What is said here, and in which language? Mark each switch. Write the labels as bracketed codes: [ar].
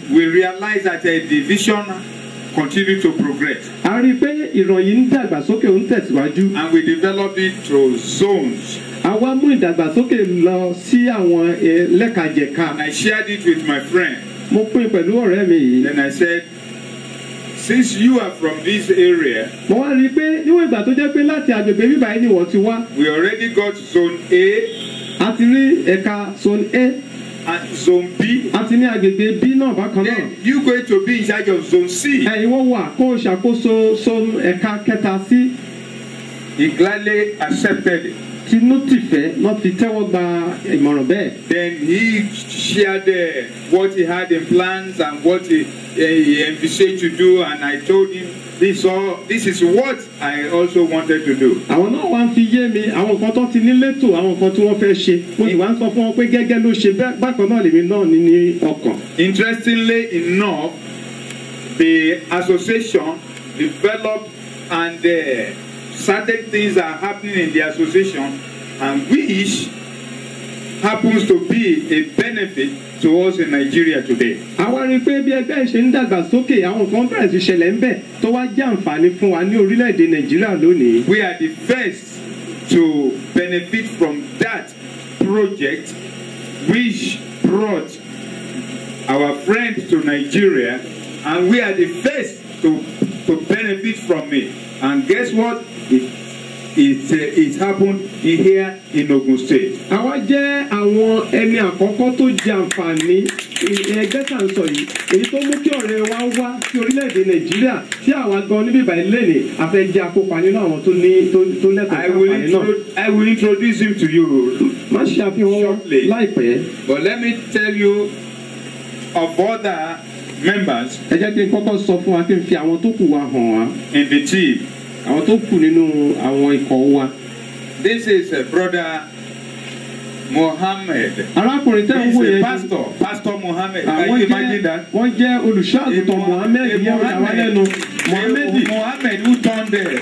[en] we realized that the vision continued to progress [yo] a rí i pé ìran yìí ń dàgbàsókè ó ń tẹ̀síwájú. [en] and we developed it to zones. [yo] a wá mú ìdàgbàsókè lọ sí àwọn lẹ́kàjẹ̀ka. [en] And I shared it with my friend. [yo] mo pín pẹ̀lú ọ̀rẹ́ mi yìí. [en] Then I said, since you are from this area, [yo] mo wá rí i pé níwọ̀n ìgbà tó jẹ́ pé láti agbègbè bíbá yìí ni wọ́n ti wá. [en] we already got zone A [yo] a ti rí ẹ̀ka zone A [en] and zone B. [yo] a ti ní agbègbè B náà bákan náà. [en] Then you going to be in charge of zone C. [yo] ẹ̀yin wọ́n wà kó o ṣàkóso zone ẹ̀ka kẹta sí. [en] He gladly accepted it. [yo] tinútìfẹ́ náà fi tẹ́wọ́ gba ìmọ̀ràn bẹ́ẹ̀. [en] Then he shared what he had in plans and what he envisaged to do, and I told him this is what I also wanted to do. [yo] àwọn náà wá ń fi yé mi àwọn nǹkan tó ti ní létò àwọn nǹkan tí wọ́n fẹ́ ṣe mo sì wá ń sọ fún wọn pé gẹ́gẹ́ ló ṣe bákan náà lèmi náà ní ọkàn. [en] Interestingly enough, the association developed and certain things are happening in the association and which happens to be a benefit to us in Nigeria today. [yo] àwa rí i pé bí ẹgbẹ́ ìṣe ń dàgbà sókè àwọn nǹkan bẹ̀rẹ̀ sí ṣẹlẹ̀ ń bẹ̀ tó wá jẹ́ àǹfààní fún wa ní orílẹ̀-èdè nàìjíríà lónìí. [en] We are the first to benefit from that project which brought our friends to Nigeria, and we are the first to benefit from it. And guess what? It happened here in Ogun State. [yo] àwa jẹ́ àwọn ẹni àkọ́kọ́ tó jẹ àǹfààní ẹgbẹ́ tá à ń sọ yìí èyí tó mú kí ọ̀rẹ́ wa wá sí orílẹ̀-èdè nàìjíríà tí àwa gan níbí ìbàdí lẹ́nìí a fẹ́ jẹ́ akópa nínú àwọn tó lẹ́tọ̀ọ́ àǹfààní náà. [en] I will introduce him to you. [yo] má ṣe àfihàn wọn láìpẹ́. [en] But let me tell you of other members [yo] ẹ jẹ́ kí n kọ́kọ́ sọ fún wa kí n fi àwọn tó kù wa hàn wá. [en] in the team. [yo] àwọn tó kù nínú àwọn ikọ̀ wa. [en] This is brother Mohammed. [yo] arákùnrin tẹ́ ń [en] He's [yo] wò a yẹn [en] pastor Mohammed. Can you imagine that? [yo] wọ́n jẹ́ olùṣọ́àgùtàn Mohammed yẹn wọ́n wá lẹ́nu. [en] Mohammed who turned there.